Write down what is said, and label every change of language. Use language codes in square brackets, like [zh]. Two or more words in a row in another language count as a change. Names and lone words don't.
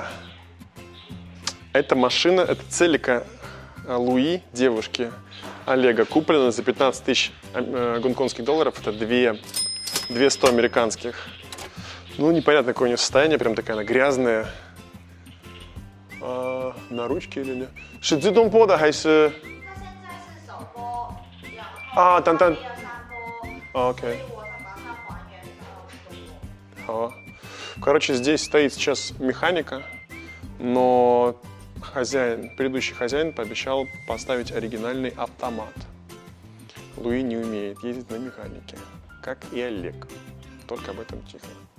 [ru] Эта машина, это Целика Луи, девушки Олега, куплена за 15 тысяч гонконгских долларов. Это 200 американских. Ну, непонятно, какое у нее состояние, прям такая она грязная. На ручке или нет? [zh] 是自动波的还是 啊，等等 OK。 [ru] 好。Короче, здесь стоит сейчас механика, но предыдущий хозяин пообещал поставить оригинальный автомат. Луи не умеет ездить на механике, как и Олег. Только об этом тихо.